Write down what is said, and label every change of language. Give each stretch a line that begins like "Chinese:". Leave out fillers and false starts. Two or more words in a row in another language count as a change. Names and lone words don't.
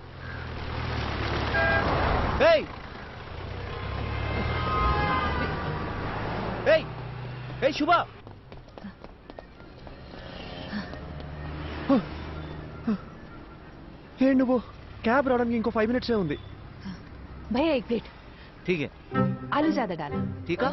Telugu: శుభ ఏ నువ్వు క్యాబ్ రావడానికి ఇంకో 5 minutes ఉంది.
Hindi: भैया एक प्लेट. ठीक है. आलू ज्यादा डालना. ठीक है.